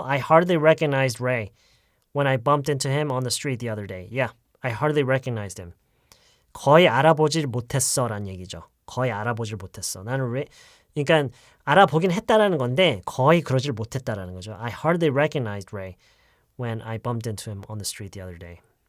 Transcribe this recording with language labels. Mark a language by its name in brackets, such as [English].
[English] I hardly recognized Ray when I bumped into him on the street the other day. Yeah, I hardly recognized him. [Korean] 거의 알아보질 못했어란 얘기죠. 거의 알아보질 못했어. 나는 왜? 그러니까 알아보긴 했다라는 건데 거의 그러질 못했다라는 거죠. [English] I hardly recognized Ray when I bumped into him on the street the other day.